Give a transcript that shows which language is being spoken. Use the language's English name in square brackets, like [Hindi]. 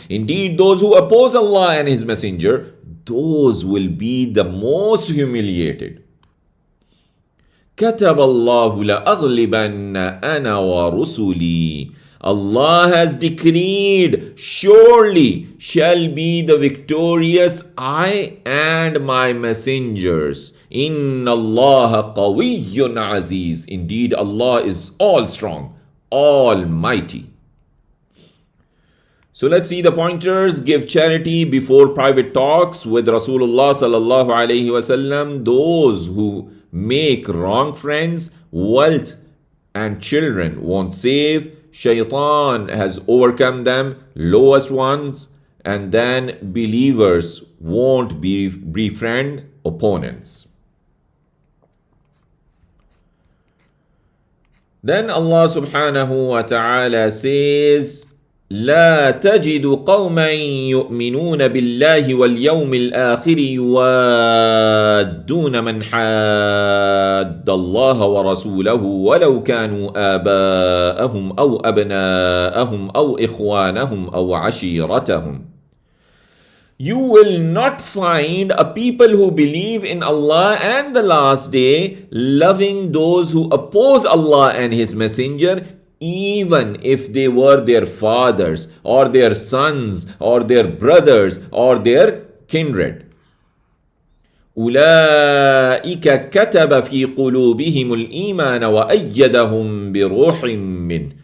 [English] Indeed, those who oppose Allah and His Messenger, those will be the most humiliated. [Arabic] كتب الله لأغلبن أنا ورسلي. [English] Allah has decreed, surely shall be the victorious I and my messengers. [Arabic] Inna Allah qawiyyun aziz. [English] Indeed, Allah is all strong, almighty. So let's see the pointers. Give charity before private talks with Rasulullah sallallahu alaihi wasallam. Those who make wrong friends, wealth and children won't save. Shaitan has overcome them, lowest ones, and then believers won't befriend opponents. Then Allah subhanahu wa ta'ala says, [Arabic] لا تجد قوما يؤمنون بالله واليوم الآخر يوادون من حاد الله ورسوله ولو كانوا آباءهم أو أبناءهم أو إخوانهم أو عشيرتهم. [English] You will not find a people who believe in Allah and the last day loving those who oppose Allah and His Messenger, even if they were their fathers or their sons or their brothers or their kindred. [Arabic] أولئك كتب في قلوبهم الإيمان وأيدهم بروح منه.